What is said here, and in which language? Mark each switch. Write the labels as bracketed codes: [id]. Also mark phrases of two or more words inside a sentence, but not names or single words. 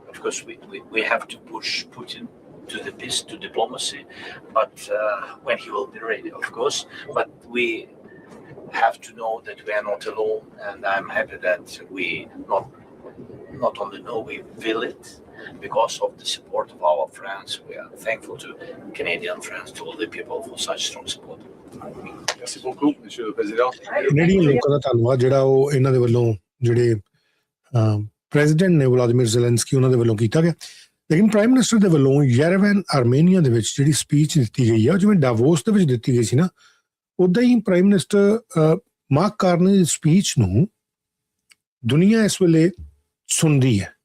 [en] Of course, we have to push Putin to the peace, to diplomacy, but when he will be ready, of course. But we have to know that we are not alone, and I'm happy that we not only know, we feel it because of the support of our friends. We are thankful to Canadian friends, to all the people for such strong support. [fr] Merci beaucoup, Monsieur le Président. [pa] ਕੈਨੇਡੀਅਨ ਲੋਕਾਂ ਦਾ ਧੰਨਵਾਦ ਜਿਹੜਾ ਉਹ ਇਹਨਾਂ ਦੇ ਵੱਲੋਂ ਜਿਹੜੇ ਪ੍ਰੈਜ਼ੀਡੈਂਟ ਨੇ ਵਲਾਦੀਮੀਰ ਜ਼ੈਲੈਂਸਕੀ ਉਹਨਾਂ ਦੇ ਵੱਲੋਂ ਕੀਤਾ ਗਿਆ। ਲੇਕਿਨ [en] prime minister [pa] ਦੇ ਵੱਲੋਂ ਯੈਰੇਵਨ ਆਰਮੇਨੀਆ ਦੇ ਵਿੱਚ ਜਿਹੜੀ ਸਪੀਚ ਦਿੱਤੀ ਗਈ ਆ, ਜਿਵੇਂ ਡਾਵੋਸ ਦੇ ਵਿੱਚ ਦਿੱਤੀ ਗਈ ਸੀ ਨਾ, ਉੱਦਾਂ ਹੀ [en] prime minister [pa] ਮਾਰਕ ਕਾਰਨੀ ਦੀ ਸਪੀਚ ਨੂੰ ਦੁਨੀਆ ਇਸ ਵੇਲੇ ਸੁਣਦੀ ਹੈ।